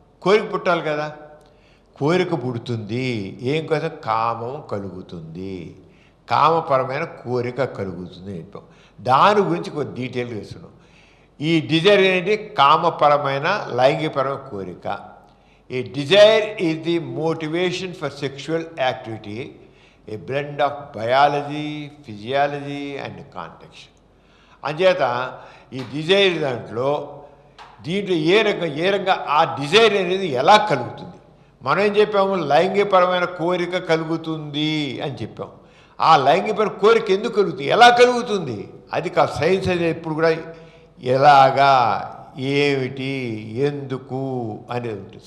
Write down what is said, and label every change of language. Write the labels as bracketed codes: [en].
[te] కోరిక పుట్టాలి కదా, కోరిక పుడుతుంది. ఏం కోసం? కామం కలుగుతుంది, కామపరమైన కోరిక కలుగుతుంది చెప్పాం. దాని గురించి కొంచెం డీటెయిల్గా తెలుసుకున్నాం. ఈ డిజైర్ అనేది కామపరమైన లైంగికపరమైన కోరిక. [en] A desire is the motivation for sexual activity, a blend of biology, physiology and context. [te] అంచేత ఈ డిజైర్ దీంట్లో ఏ రకంగా ఆ డిజైర్ అనేది ఎలా కలుగుతుంది? మనం ఏం చెప్పాము? లైంగికపరమైన కోరిక కలుగుతుంది అని చెప్పాం. ఆ లైంగికపరమైన కోరిక ఎందుకు కలుగుతుంది, ఎలా కలుగుతుంది? అది సైన్స్ అనేది ఎప్పుడు కూడా ఎలాగా, ఏమిటి, ఎందుకు అనేది ఉంటుంది.